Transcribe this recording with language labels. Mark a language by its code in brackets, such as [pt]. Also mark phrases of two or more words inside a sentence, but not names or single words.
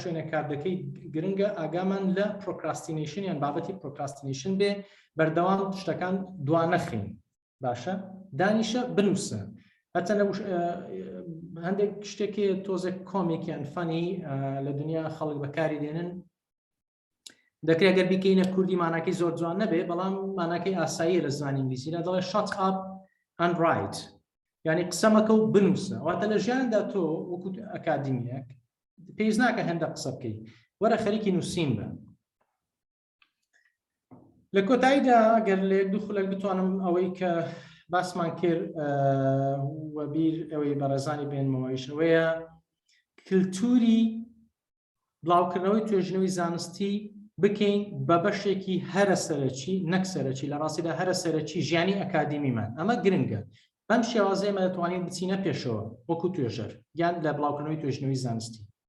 [ckb] شوێنە کار دەکەی گرنگە ئاگامان لە پرۆکراستینیشن یان بابەتی پرۆکراستینیشن بێ بەردەوام شتەکان دوانەخین باشە دانیشە بنووسە هەتا هەندێک شتێکی تۆزێک کۆمێکیان فەنی لە دنیا خەڵک بەکاری دێنن دەکرێت گەر بیکەینە کوردی ماناکەی زۆر جوان نەبێ بەڵام ماناکەی ئاسایی لە زمانی ئینگلیزیدا دەڵێ [en] shut up and write [ckb] یعنی قسەمەکە و بنووسە واتە لە ژیاندا تۆ وەکو ئەکادیمیەک پێویست ناکە هەندە قسە بکەی وەرە خەریکی نووسین بە لە کۆتاییدا ئەگەر لە یەک دوو خولەک بتوانم ئەوەی کە باسمان کرد وەبیر ئەوەی بەڕێزانی بێنمەوەیش ئەوەیە کللتوری بڵاوکردنەوەی توێژنەوەی زانستی بکەین بە بەشێکی هەرە سەرەکی نەک سەرەکی لە ڕاستیدا هەرە سەرەکی ژیانی ئەکادیمیمان ئەمە گرنگە بەم شێوازەیەمە دەتوانین بچینە پێشەوە وەکو توێژەر یان لە بڵاوکردنەوەی توێژنەوەی زانستی